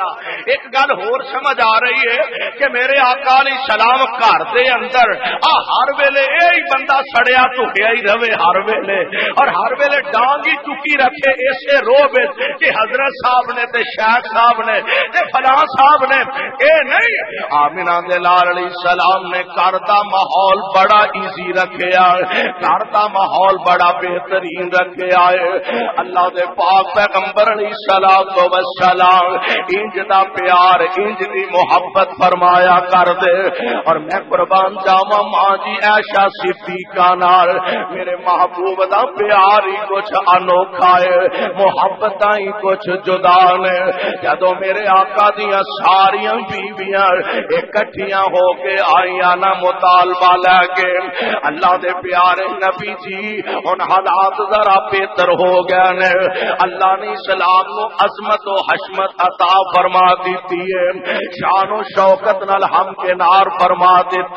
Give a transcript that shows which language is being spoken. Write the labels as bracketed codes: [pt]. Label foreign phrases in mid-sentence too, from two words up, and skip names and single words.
[pa] ایک گل ہور سمجھ آ رہی ہے کہ میرے آقا [ar] علیہ السلام [pa] گھر دے اندر ہر ویلے یہی بندہ سڑیا ٹکیا ہی رہے ہر ویلے اور ہر ویلے ڈانگ ہی چکی رکھے اسے روح کہ حضرت صاحب نے تے شیخ صاحب نے تے فلاں صاحب نے. اے نہیں آمنہ دے لال [ar] علیہ السلام [pa] نے گھر دا ماحول بڑا ایزی رکھیا گھر دا ماحول بڑا بہترین رکھیا ہے. اللہ دے پاک پیغمبر [ar] علیہ الصلوۃ والسلام [pa] انج دا پیار انج دی محبت فرمایا کر دے. اور میں قربان جاواں ماں جی عائشہ صدیقہ نال میرے محبوب دا پیار ہی کچھ انوکھا ہے محبتاں ہی کچھ جدا نے. جدوں میرے آقا دیاں ساریاں بیویاں اکٹھیاں ہو کے آئیاں نا مطالبہ لے کے اللہ دے پیارے نبی جی ہن حالات ذرا بہتر ہو گئے نے. اللہ نے اسلام نو عظمت و حشمت عطا فرما دیتی ہے شان و شوکت نال ہم کے نار فرما دیتا.